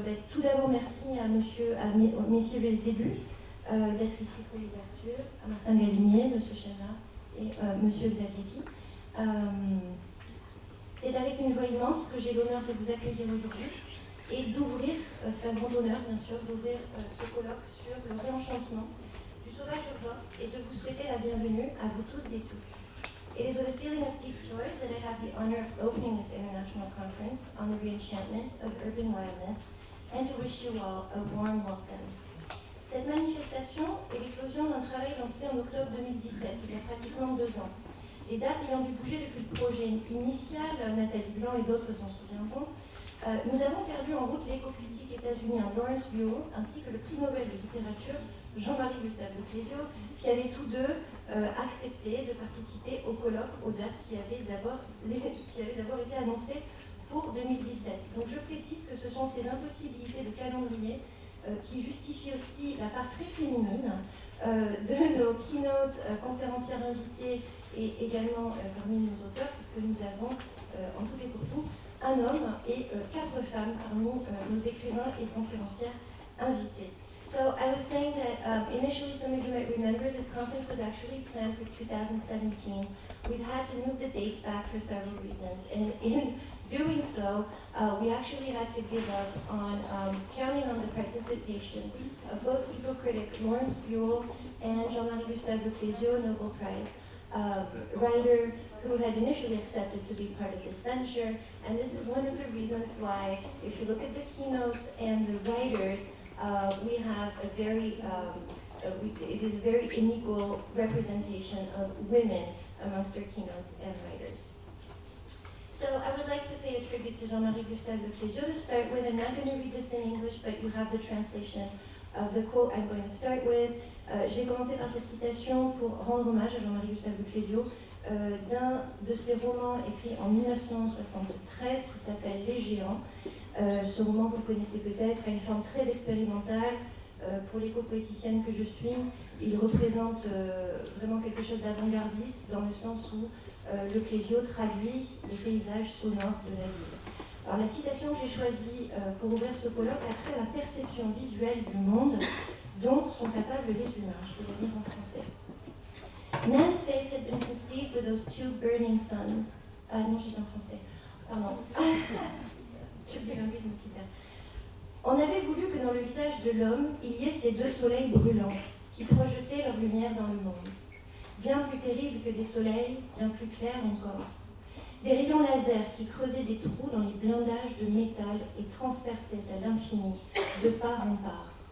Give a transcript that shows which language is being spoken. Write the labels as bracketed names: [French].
[French] Tout d'abord, merci à messieurs les élus d'être ici pour l'ouverture, à Martin Galinier, monsieur Chenat et monsieur Xavier Pi. C'est avec une joie immense que j'ai l'honneur de vous accueillir aujourd'hui et d'ouvrir, c'est un grand honneur bien sûr, d'ouvrir ce colloque sur le réenchantement du sauvage urbain et de vous souhaiter la bienvenue à vous tous et toutes. [English] It is with a feeling of deep joy that I have the honor of opening this international conference on the reenchantment of urban wildness and to wish you all a warm welcome. [French] Cette manifestation est l'éclosion d'un travail lancé en octobre 2017, il y a pratiquement 2 ans. Les dates ayant dû bouger depuis le projet initial, Nathalie Blanc et d'autres s'en souviendront, nous avons perdu en route l'éco-critique états-unien Lawrence Buell ainsi que le prix Nobel de littérature Jean-Marie Gustave de Clésio, qui avaient tous deux accepté de participer au colloque aux dates qui avaient d'abord été annoncées pour 2017. Donc je précise que ce sont ces impossibilités de calendrier qui justifient aussi la part très féminine de nos keynotes, conférencières invitées et également parmi nos auteurs, puisque nous avons en tout et pour tout un homme et 4 femmes parmi nos écrivains et conférencières invités. [English] So I was saying that initially, some of you might remember, this conference was actually planned for 2017. We've had to move the dates back for several reasons, and in doing so, we actually had to give up on counting on the participation of both eco-critic Lawrence Buell and Jean-Marie Gustave de Clésio, Nobel Prize writer who had initially accepted to be part of this venture. And this is one of the reasons why, if you look at the keynotes and the writers, we have a very, it is a very unequal representation of women amongst our keynotes and writers. So I would like to pay a tribute to Jean-Marie Gustave de Clésio to start with. I'm not going to read this in English, but you have the translation of the quote I'm going to start with. [French] Je vais commencer par cette citation pour rendre hommage à Jean-Marie Gustave de Clésio d'un de ses romans écrits en 1973 qui s'appelle Les Géants. Ce roman, vous le connaissez peut-être, a une forme très expérimentale. Pour l'éco-poéticienne que je suis, il représente vraiment quelque chose d'avant-gardiste dans le sens où le Clésio traduit les paysages sonores de la ville. Alors la citation que j'ai choisie pour ouvrir ce colloque a trait à la perception visuelle du monde dont sont capables les humains. Je vais la lire en français. [English] Man's face had been conceived with those two burning suns. [French] Non, j'étais en français. Pardon. Je suis linguiste, mais super. On avait voulu que dans le visage de l'homme, il y ait ces deux soleils brûlants qui projetaient leur lumière dans le monde. Bien plus terribles que des soleils, bien plus clairs encore. Des rayons laser qui creusaient des trous dans les blindages de métal et transperçaient à l'infini, de part en part.